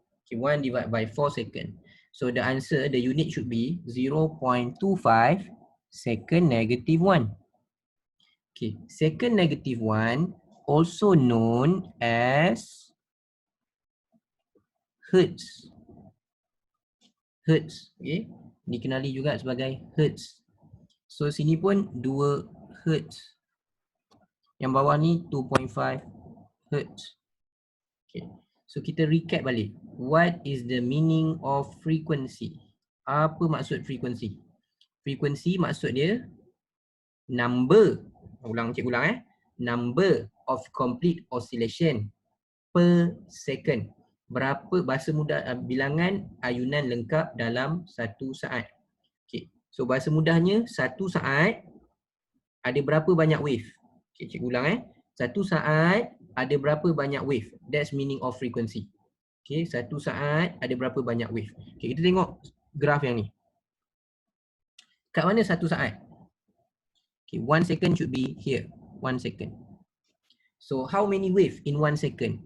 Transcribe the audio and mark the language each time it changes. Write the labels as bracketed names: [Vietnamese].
[English] Okay, 1 divided by 4 second. So the answer, the unit should be 0.25 second negative 1. Okay, second negative 1 also known as Hertz. Hertz, okay. [Malay] Dikenali juga sebagai Hertz. So sini pun 2 Hertz. Yang bawah ni 2.5 Hertz. Okay. So kita recap balik. [English] What is the meaning of frequency? [Malay] Apa maksud frequency? Frequency maksud dia number. Cikgu ulang [English] Number of complete oscillation per second. [Malay] Berapa bahasa mudah bilangan ayunan lengkap dalam satu saat. Okay. So bahasa mudahnya satu saat ada berapa banyak wave. Okay, cikgu ulang Satu saat ada berapa banyak wave. [English] That's meaning of frequency. Okay, [Malay] satu saat ada berapa banyak [English] wave. [Malay] Okay, kita tengok graf yang ni. Kat mana satu saat? [English] Okay, 1 second should be here. 1 second. So how many wave in 1 second?